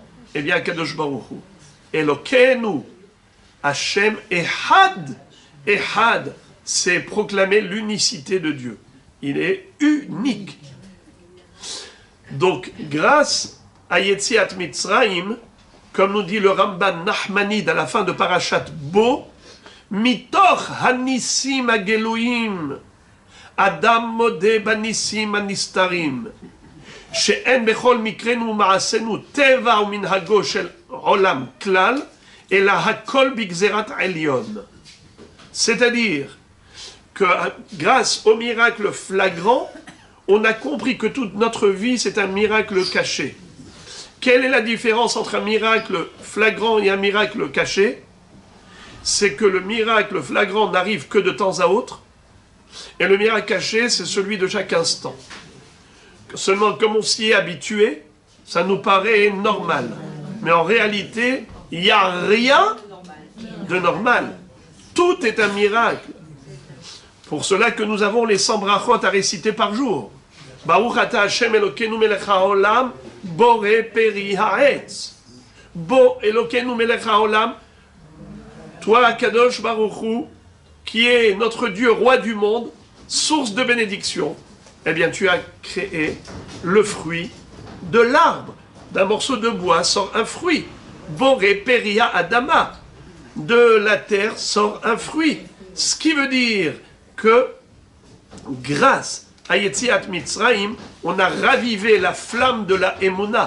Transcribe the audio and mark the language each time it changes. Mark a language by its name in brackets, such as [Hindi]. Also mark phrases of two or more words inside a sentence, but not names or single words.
[French] Eh bien, [Hebrew] קדוש ברוך הוא. אלוקינו, השם אחד. Ehad, [French] c'est proclamer l'unicité de Dieu. Il est unique. Donc, grâce à [Hebrew] יציאת מצרים, [French] comme nous dit le Ramban Nachmanide à la fin de Parashat Bo, [Hebrew] מתוך הניסים הגלויים, אדם מודה בניסים הנסתרים, שאין בכל מקרינו מעשינו טבע ומנהגו של עולם כלל, [French] et [Hebrew] אלא הכל בגזרת עליון. [French] C'est-à-dire que grâce au miracle flagrant, on a compris que toute notre vie, c'est un miracle caché. Quelle est la différence entre un miracle flagrant et un miracle caché? C'est que le miracle flagrant n'arrive que de temps à autre, et le miracle caché, c'est celui de chaque instant. Seulement, comme on s'y est habitué, ça nous paraît normal. Mais en réalité, il n'y a rien de normal. Tout est un miracle. Pour cela que nous avons les 100 brachot à réciter par jour. [Hebrew] ברוך אתה השם אלוקינו מלך העולם, בורא פרי הארץ. בו אלוקינו מלך העולם, toi, קדוש ברוך הוא, [French] qui est notre Dieu, roi du monde, source de bénédiction, eh bien, tu as créé le fruit de l'arbre. D'un morceau de bois sort un fruit. [Hebrew] בורא פרי האדמה. [French] De la terre sort un fruit. Ce qui veut dire que, grâce à [Hebrew] יציאת מצרים, [French] on a ravivé la flamme de la Emouna.